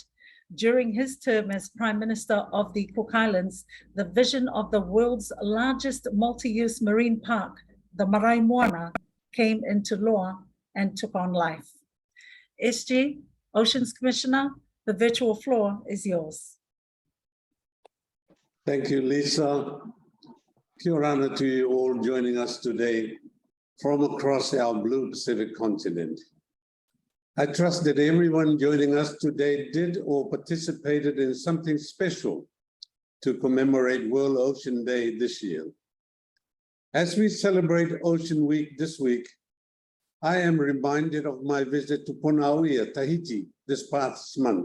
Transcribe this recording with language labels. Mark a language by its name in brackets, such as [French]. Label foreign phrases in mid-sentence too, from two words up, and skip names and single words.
[English] During his term as Prime Minister of the Cook Islands, the vision of the world's largest multi-use marine park, the Marae Moana, came into law and took on life. SG, Oceans Commissioner, the virtual floor is yours. Thank you, Lisa. [Māori] Kia ora [English] to you all joining us today from across our Blue Pacific continent. I trust that everyone joining us today did or participated in something special to commemorate World Ocean Day this year. As we celebrate Ocean Week this week, I am reminded of my visit to Puna, Tahiti, this past month.